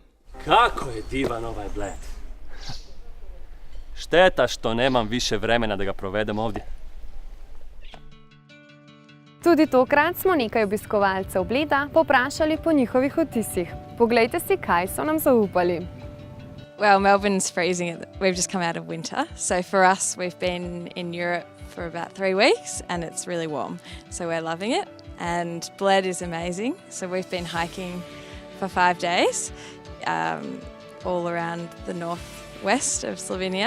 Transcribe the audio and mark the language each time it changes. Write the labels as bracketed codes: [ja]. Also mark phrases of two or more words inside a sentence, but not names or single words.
[hr] Kako je divan ovaj Bled! Šteta što nemam više vremena da ga provedem ovdje. [sl] Tudi tokrat smo nekaj obiskovalcev Bleda povprašali po njihovih vtisih. Poglejte si, kaj so nam zaupali. [en] Well, Melbourne's freezing. We've just come out of winter. So for us, we've been in Europe for about 3 weeks and it's really warm. So we're loving it. And Bled is amazing. So we've been hiking for 5 days all around the northwest of Slovenia.